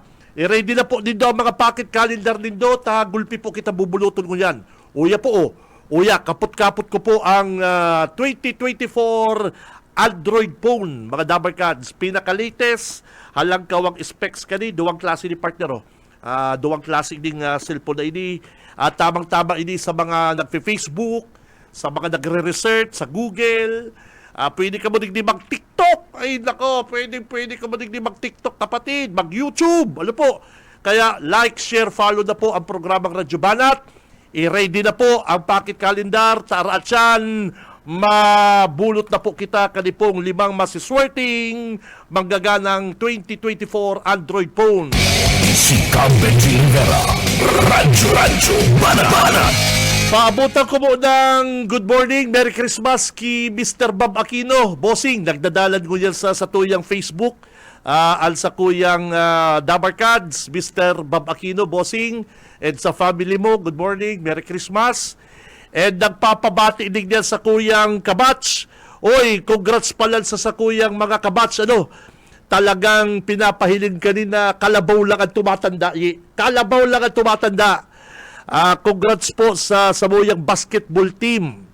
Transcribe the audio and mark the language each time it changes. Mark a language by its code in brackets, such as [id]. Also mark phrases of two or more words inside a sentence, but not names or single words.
[bik] I-ready na po din daw mga packet calendar din do, gulpi po kita bubuluton ko yan. Uya, kaput-kaput ko po ang 2024 Android phone, mga dabarkads, pinaka-latest, halang kawang specs kani, duwang klase ni partner duwang klase ding cellphone na ini, at tamang-tama ini sa mga nagfe-Facebook, sa mga nagre-research sa Google. Pwede ka mo digdi mag-TikTok. Ay nako, pwede ka mo digdi mag-TikTok, kapatid, mag-YouTube. Kaya [en] like, share, follow [bik] na po ang programang Radyo Banat. I-ready na po ang packet calendar. Tarachan, mabulot na po kita kanipong 5 masiswerting manggaganang 2024 Android phone. Si Benji Rivera, Radyo Banat. Paabutan ko mo ng [en] good morning, Merry Christmas [bik] kay Mr. Bob Aquino. Bossing, nagdadalan ko yan sa tuyang Facebook. Sa kuyang Dabarkads, Mr. Bob Aquino, Bossing. And sa family mo, [en] good morning, Merry Christmas. [bik] And nagpapabati din yan sa kuyang Kabats. Oy, congrats pala sa kuyang mga Kabats. [tl] Talagang pinapahiling kanina, kalabaw lang ang tumatanda. Kalabaw lang ang tumatanda. [bik] Congrats po sa samuyang [en] basketball team.